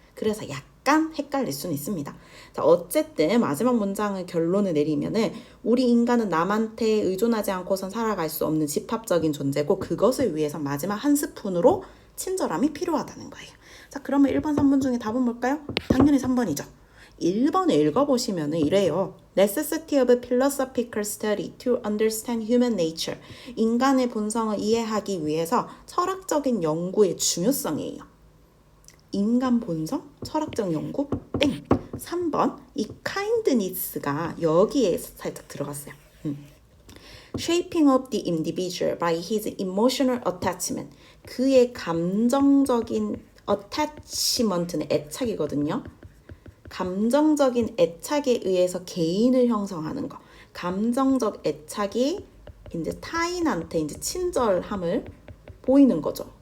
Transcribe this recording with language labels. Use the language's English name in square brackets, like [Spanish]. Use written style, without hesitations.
[Korean] 그래서 약간 헷갈릴 수는 있습니다. 자, 어쨌든 마지막 문장의 결론을 내리면은, 우리 인간은 남한테 의존하지 않고선 살아갈 수 없는 집합적인 존재고, 그것을 위해서 마지막 한 스푼으로 친절함이 필요하다는 거예요. 자, 그러면 1번, 3번 중에 답은 뭘까요? 당연히 3번이죠. 1번을 읽어보시면 이래요. [English] Necessity of philosophical study to understand human nature. [Korean] 인간의 본성을 이해하기 위해서 철학적인 연구의 중요성이에요. 인간 본성? 철학적 연구? 땡! 3번, 이 kindness가 여기에 살짝 들어갔어요. [English] Shaping up the individual by his emotional attachment. [Korean] 그의 감정적인 attachment는 애착이거든요. 감정적인 애착에 의해서 개인을 형성하는 거. 감정적 애착이 이제 타인한테 이제 친절함을 보이는 거죠.